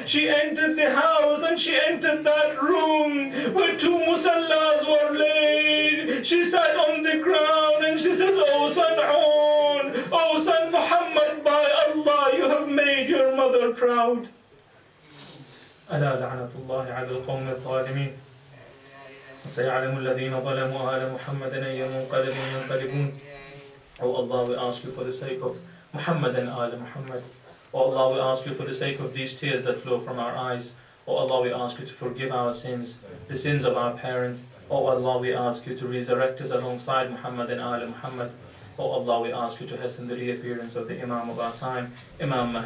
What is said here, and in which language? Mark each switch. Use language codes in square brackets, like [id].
[en] She entered the house and she entered that room where two musallas were laid. She sat on the ground and she says, "Oh son Aun, oh son Muhammad, by Allah, you have made your mother proud." [ar] ألا لعنة الله على القوم الظالمين وسيعلم الذين ظلموا آل محمد أي منقلب ينقلبون. [en] Oh Allah, we ask you for the sake of Muhammad and Al Muhammad. Oh Allah, we ask you for the sake of these tears that flow from our eyes. Oh Allah, we ask you to forgive our sins, the sins of our parents. Oh Allah, we ask you to resurrect us alongside Muhammad and Al Muhammad. Oh Allah, we ask you to hasten the reappearance of the Imam of our time, Imam Mahdi.